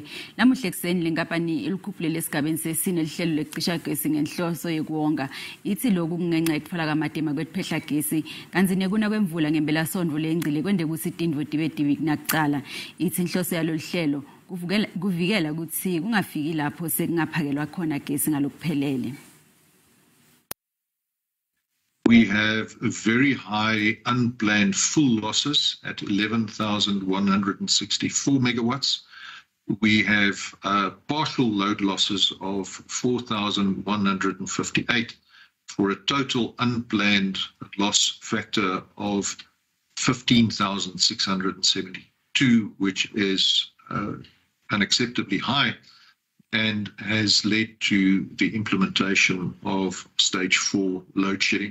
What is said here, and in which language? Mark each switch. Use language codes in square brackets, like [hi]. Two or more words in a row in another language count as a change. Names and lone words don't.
[ss] Lamuhla ekuseni lenkapani ilukhuphulele esigabeni sesine luhlelo lekucisha gesi ngenhloso yekuwonga. Itsi loku kungenca yekutfwala kamatima kwetiphehla gesi. Kantsi nekuna kwemvula ngempela-sondvo lengcile kwente kutsi tintfo tibe nakucala. Itsi inhloso yalo luhlelo kuvikela kutsi kungafiki lapho sekungaphakelwa khona gesi ngalokuphelele. [en] We have very high unplanned full losses at 11,164 megawatts. We have partial load losses of 4,158 for a total unplanned loss factor of 15,672, which is unacceptably high and has led to the implementation of stage 4 load shedding.